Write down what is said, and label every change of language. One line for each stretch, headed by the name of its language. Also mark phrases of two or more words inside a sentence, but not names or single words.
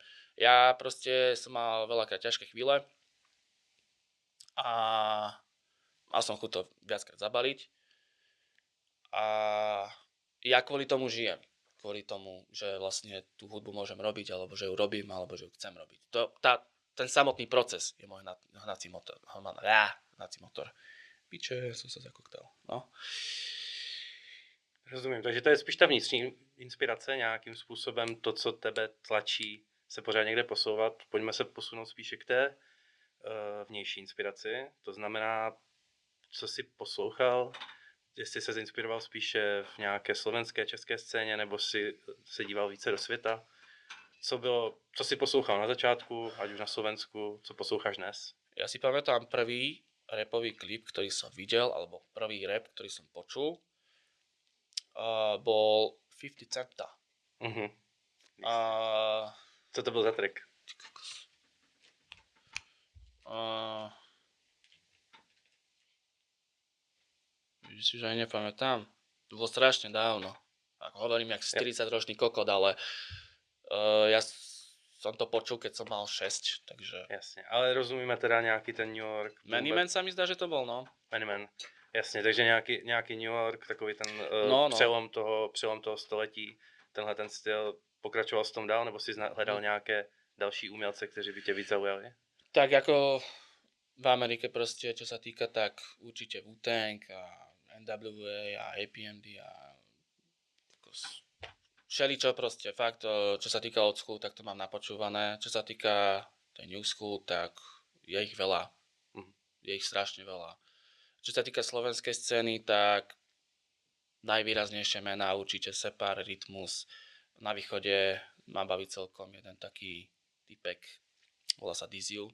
Slovak: Ja proste som mal veľakrát ťažké chvíle a mal som chuť to viackrát zabaliť a ja kvôli tomu žijem. Kvôli tomu, že vlastne tú hudbu môžem robiť, alebo že ju robím, alebo že ju chcem robiť. Ten samotný proces je môj hnací motor. Hnací motor. Piče, som sa zakoktal. No.
Czech: Rozumím, takže to je spíš ta vnitřní inspirace nějakým způsobem, to, co tebe tlačí se pořád někde posouvat. Pojďme se posunout spíše k té vnější inspiraci. To znamená, co jsi poslouchal, jestli se inspiroval spíše v nějaké slovenské, české scéně, nebo si se díval více do světa. Co jsi poslouchal na začátku, ať už na Slovensku, co posloucháš dnes?
Slovak: Ja si pamätám prvý rapový klip, ktorý som videl, alebo prvý rap, ktorý som počul, bol 50 Centa. Mhm. A...
Czech: Co to byl za track?
Slovak: Vidíš, že aj nepamätám. To bolo strašne dávno. Ako hovorím, jak 40-ročný kokot, ale ja som to počul, keď som mal 6, takže...
Czech: Jasně, ale rozumíme teda nějaký ten New York.
Slovak: Many Man sa mi zdá, že to bol, no.
Czech: Many Man, jasně, takže nějaký New York, takový ten přelom toho století, tenhle ten styl, pokračoval s tom dál, nebo si hledal nějaké další umělce, kteří by tě víc zaujali?
Slovak: Tak ako v Amerike proste, čo sa týka, tak určite Wu-Tang a NWA a APMD a všeličo proste, fakt, čo sa týka
English: old school,
Slovak: tak to mám napočúvané. Čo sa týka tej
English: new school,
Slovak: tak je ich veľa. Je ich strašne veľa. Čo sa týka slovenskej scény, tak najvýraznejšie mená určite Separ, Rytmus. Na východe ma baví celkom jeden taký typek, volá sa Diziu.